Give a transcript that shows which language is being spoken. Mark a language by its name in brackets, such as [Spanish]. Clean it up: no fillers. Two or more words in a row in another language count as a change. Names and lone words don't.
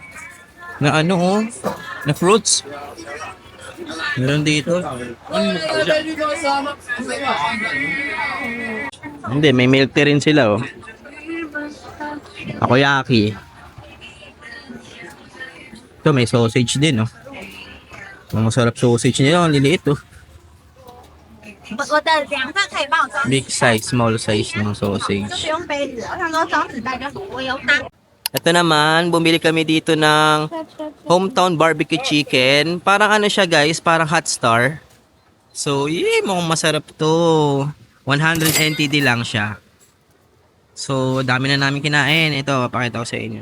[Filipino] Na ano oh, na fruits. Meron dito. Hindi, may [English] milk tea [Filipino] rin sila oh. Takoyaki. Ito, may sausage din oh. Ang masarap sausage nila, ang liliit oh. [Chinese] 我的2份可以帮我装， [English] Big size, small size ng [Chinese] 就 [English] sausage. [Chinese] 不用杯子，我想说装纸袋就好，我有打。 [Filipino] Ito naman, bumili kami dito ng Hometown Barbecue Chicken. Parang ano siya guys, parang [English] hot star. [Filipino] So, mukhang masarap to. 100 NTD lang siya. So, dami na namin kinain. Ito, papakita ko sa inyo.